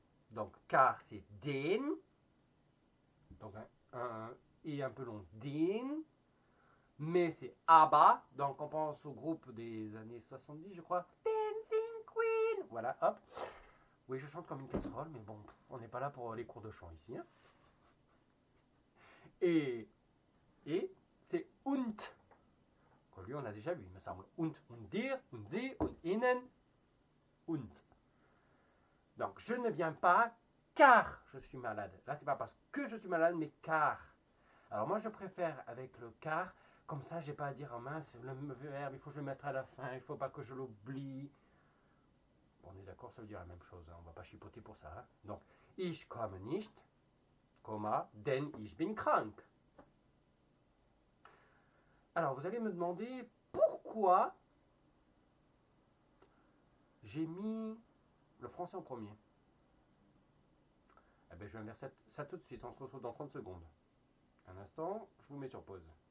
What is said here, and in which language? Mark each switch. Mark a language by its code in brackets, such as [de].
[fr] Donc, car c'est den, donc un i un peu long, den, mais c'est aber, donc on pense au groupe des années 70, je crois, Dancing Queen, voilà, hop. Oui, je chante comme une casserole, mais bon, on n'est pas là pour les cours de chant ici. Hein. Et c'est und, que lui on a déjà vu, il me semble. [de] Und dir, und sie, und ihnen, und. [fr] Donc, je ne viens pas car je suis malade. Là, c'est pas parce que je suis malade, mais car. Alors, moi, je préfère avec le car. Comme ça, j'ai pas à dire, oh mince, le verbe, il faut que je le mette à la fin, il faut pas que je l'oublie. Bon, on est d'accord, ça veut dire la même chose. Hein, on va pas chipoter pour ça. Hein. [de] Donc, ich komme nicht, denn ich bin krank. [fr] Alors, vous allez me demander pourquoi j'ai mis le français en premier. Eh bien, je vais inverser ça tout de suite. On se retrouve dans 30 secondes. Un instant, je vous mets sur pause.